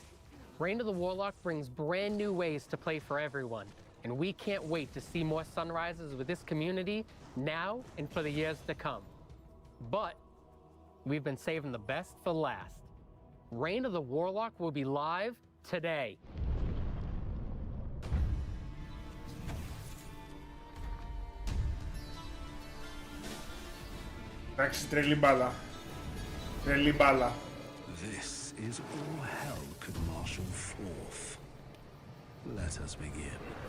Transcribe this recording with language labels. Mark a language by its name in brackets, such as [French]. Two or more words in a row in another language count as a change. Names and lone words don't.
[English] Reign of the Warlock brings brand new ways to play for everyone, and we can't wait to see more sunrises with this community now and for the years to come. But we've been saving the best for last. Reign of the Warlock will be live today. [Greek] Εντάξει, τρελή μπάλα. Τρελή μπάλα. [English] This is all hell could marshal forth. Let us begin.